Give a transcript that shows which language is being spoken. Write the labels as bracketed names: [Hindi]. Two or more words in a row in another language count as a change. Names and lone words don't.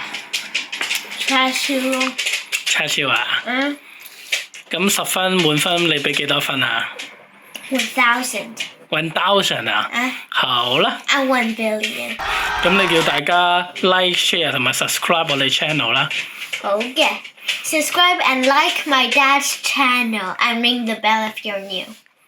[Cantonese] 叉燒咯。叉燒啊？嗯。咁10分滿分，你俾幾多分啊？1000。 1000啊？好啦。 1 billion。咁你叫大家 [English] like、share [Cantonese] 同埋 subscribe 我哋 channel 啦。好嘅。 [English] Subscribe and like my dad's channel and ring the bell if you're new.